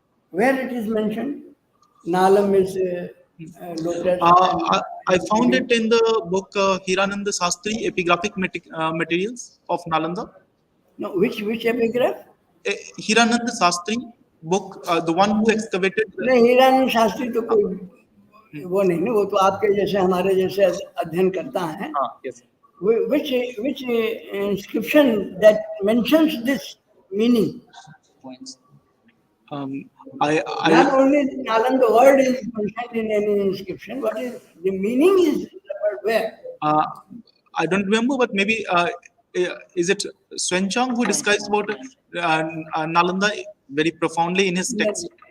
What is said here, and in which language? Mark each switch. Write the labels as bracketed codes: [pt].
[en] Where it is mentioned? Nalam is lotus. I found it in the book Hirananda Sastri, Epigraphic Materials of Nalanda. No, which epigraph? Hirananda Sastri book, the one who excavated. [hi] नहीं, हिरानंद शास्त्री तो कोई वो नहीं, वो तो आपके जैसे हमारे जैसे अध्ययन करता है. [en] Yes. which inscription that mentions this meaning? Points. I Not only Nalanda word is mentioned in any inscription, what is the meaning is referred where? I don't remember, but maybe is it Swenchang who describes about Nalanda very profoundly in his text?